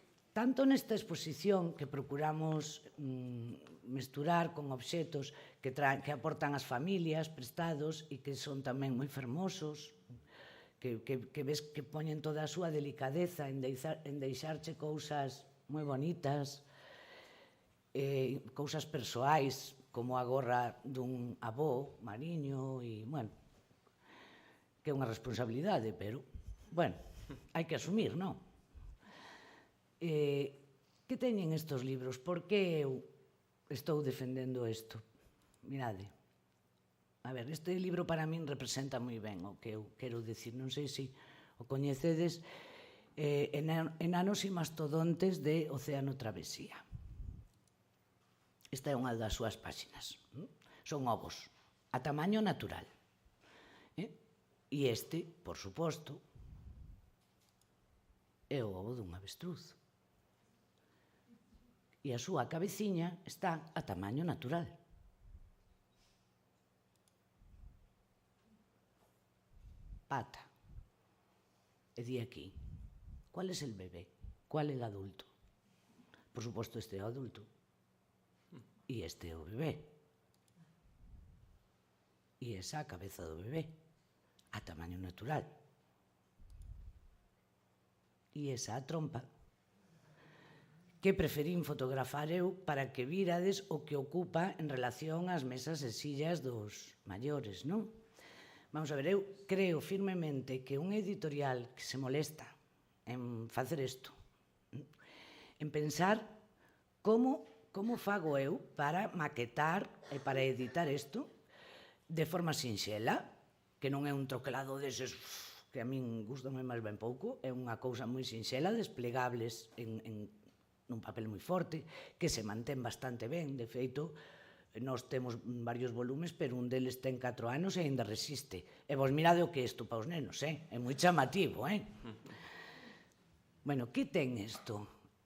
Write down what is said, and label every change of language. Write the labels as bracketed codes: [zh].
[gl] Tanto nesta exposición que procuramos mesturar con obxetos que aportan as familias prestados e que son tamén moi fermosos, que ves que poñen toda a súa delicadeza en deixarche cousas moi bonitas, cousas persoais, como a gorra dun avó mariño, e, bueno, que é unha responsabilidade, pero, bueno, hai que asumir, non? Que teñen estos libros? Por que eu estou defendendo isto? Mirade. A ver, este libro para min representa moi ben o que eu quero dicir. Non sei se o coñecedes, Enanos e mastodontes de Océano Travesía. Esta é unha das súas páxinas. Son ovos, a tamaño natural. E este, por suposto, é o ovo dun avestruz. E a súa cabeciña está a tamaño natural. Pata. E di aquí, [es] ¿cuál es el bebé? ¿Cuál el adulto? [gl] Por suposto, este é o adulto. E este é o bebé. E esa a cabeza do bebé, a tamaño natural. E esa a trompa, que preferín fotografar eu para que virades o que ocupa en relación ás mesas e sillas dos maiores, non? Vamos a ver, eu creo firmemente que un editorial que se molesta en facer isto, en pensar como fago eu para maquetar e para editar isto de forma sinxela, que non é un troquelado deses que a min gustame máis ben pouco, é unha cousa moi sinxela, desplegables nun papel moi forte, que se mantén bastante ben. De feito, nós temos varios volumes, pero un deles ten 4 anos e ainda resiste. E vos mirade o que é isto para os nenos, é moi chamativo, Bueno, que ten isto?